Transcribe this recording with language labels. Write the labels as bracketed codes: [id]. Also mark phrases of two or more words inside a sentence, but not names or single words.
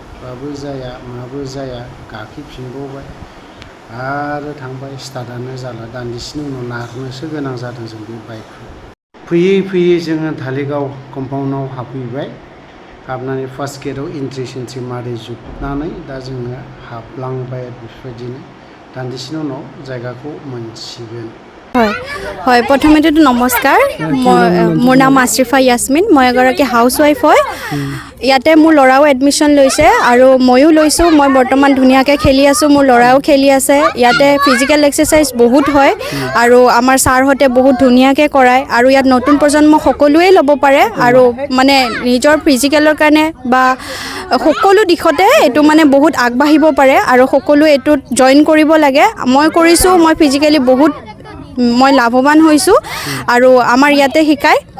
[brx] माबो जाया गाखोफिनबावबाय आरो थांबाय स्टार्टआनो जाला दान्दिसेनि उनाव नारनोसो गोनां जादों जों बे बाइकखौ फैयै जोङो धालिगाव कम्पाउन्डआव हाबफैबाय हाबनानै फार्स्ट गेटआव एन्ट्रि मारि जोबनानै दा जोङो हाबलांबाय बेफोरबायदिनो दान्दिसेनि उनाव जायगाखौ मोनसिगोन [as] হয় প্ৰথমেতো নমস্কাৰ মোৰ নাম আশ্ৰিফা ইয়াছমিন মই এগৰাকী হাউচৱাইফ হয় ইয়াতে মোৰ ল'ৰাও এডমিশ্যন লৈছে আৰু ময়ো লৈছোঁ মই বৰ্তমান ধুনীয়াকৈ খেলি আছোঁ মোৰ ল'ৰাও খেলি আছে ইয়াতে [en] physical exercise [as] বহুত হয় আৰু আমাৰ ছাৰহঁতে বহুত ধুনীয়াকৈ কৰায় আৰু ইয়াত নতুন প্ৰজন্ম সকলোৱে ল'ব পাৰে আৰু মানে নিজৰ ফিজিকেলৰ কাৰণে বা সকলো দিশতে এইটো মানে বহুত আগবাঢ়িব পাৰে আৰু সকলোৱে এইটোত জইন কৰিব লাগে মই কৰিছোঁ মই ফিজিকেলি বহুত মই লাভৱান হৈছোঁ আৰু আমাৰ ইয়াতে শিকায়